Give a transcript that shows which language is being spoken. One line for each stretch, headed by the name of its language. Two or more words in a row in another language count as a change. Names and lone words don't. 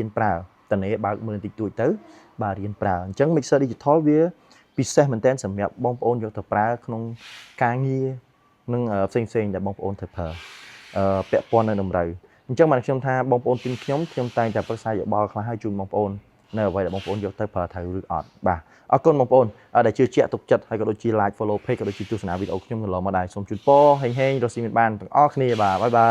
Khmer: ប្រើតនេបើកមើលតិចតួចទៅបាទរៀនប្រើអញ្ចឹង
English: mixer digital
Khmer: វាពិសេសមែនទែនសម្រាប់បងប្អូនយកទៅប្រើក្នុងការងារនិងផ្សេងដែលបងប្អូនត្រូវប្រើពាក់ព័ន្ធនៅតម្រូវអញ្ចឹងបានខ្ញុំថាបងប្អូនទិញខ្ញុំតែងតែប្រឹក្សាយោបល់ខ្លះឲ្យជូនបងប្អូននៅអ្វីដែលបងប្អូនយកទៅប្រើត្រូវឬអត់បាទអរគុណបងប្អូនដែលជឿជាក់ទុកចិត្តហើយក៏ដូចជា
English: like follow page
Khmer: ក៏ដូចជាទស្សនាវីដេអូខ្ញុំកន្លងមកដែរសូមជូនពរហេងរស់ស៊ីមានបានទាំងអស់គ្នាបាទបាយបាយ